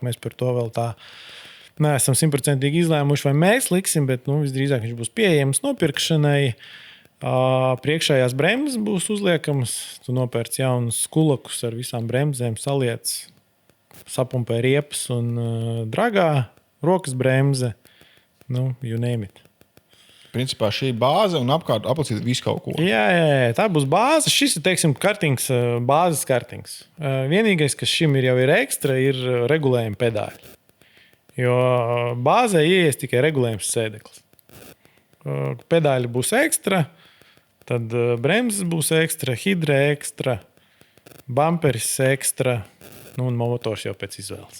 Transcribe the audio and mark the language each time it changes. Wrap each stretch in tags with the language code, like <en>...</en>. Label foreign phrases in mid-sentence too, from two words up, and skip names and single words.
<lv>Mēs par to vēl tā neesam 100% izlēmuši, vai mēs liksim, bet visdrīzāk viņš būs pieejams nopirkšanai. Priekšējās bremzes būs uzliekamas. Tu nopērc jaunus skulakus ar visām bremzēm, saliec. sapumpē riepas un dragā, rokas bremze,</lv> <en>you name it.</en> <lv>Principā šī bāze un apkārt aplicīt visu kaut ko. Jā, tā būs bāze. Šis ir, teiksim, kartings, bāzes kartings. Vienīgais, kas šim jau ir ekstra, ir regulējuma pedāļi. Jo bāzē ieies tikai regulējums sēdeklis. Pedāļi būs ekstra, tad bremzes būs ekstra, hidrē ekstra, bumperis ekstra, un motors jau pēc izvēles.</lv>